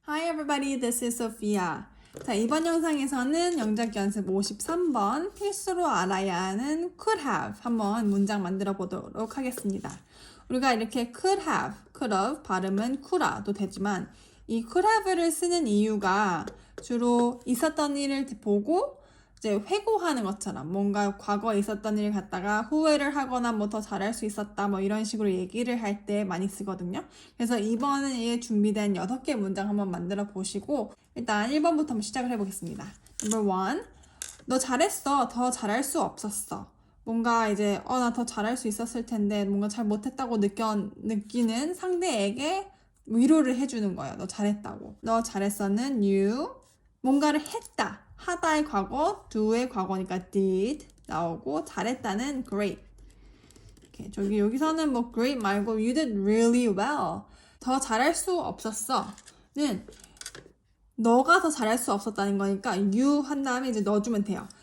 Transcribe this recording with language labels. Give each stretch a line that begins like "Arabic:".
English: everybody, this is Sophia.
Korean: 자, 이번 영상에서는 영작 연습 53번 필수로 알아야 하는 could have 한번 문장 만들어 보도록 하겠습니다. 우리가 이렇게 could have, could have 발음은 could도 되지만 이 could have를 쓰는 이유가 주로 있었던 일을 보고 이제 회고하는 것처럼 뭔가 과거에 있었던 일을 갖다가 후회를 하거나 뭐 더 잘할 수 있었다 뭐 이런 식으로 얘기를 할 때 많이 쓰거든요. 그래서 이번에 준비된 6개 문장 한번 만들어 보시고 일단 1번부터 한번 시작을 해보겠습니다.
English: Number 1.
Korean: 너 잘했어. 더 잘할 수 없었어. 뭔가 이제 나 더 잘할 수 있었을 텐데 뭔가 잘 못했다고 느끼는 상대에게 위로를 해주는 거예요. 너 잘했다고. 너 잘했어는 you. 뭔가를 했다. 하다의 과거, do의 과거니까 did 나오고 잘했다는 great. 이렇게 여기서는 뭐 great 말고
English: you did really well.
Korean: 더 잘할 수 없었어는 너가 더 잘할 수 없었다는 거니까 you 한 다음에 이제 넣어주면 돼요.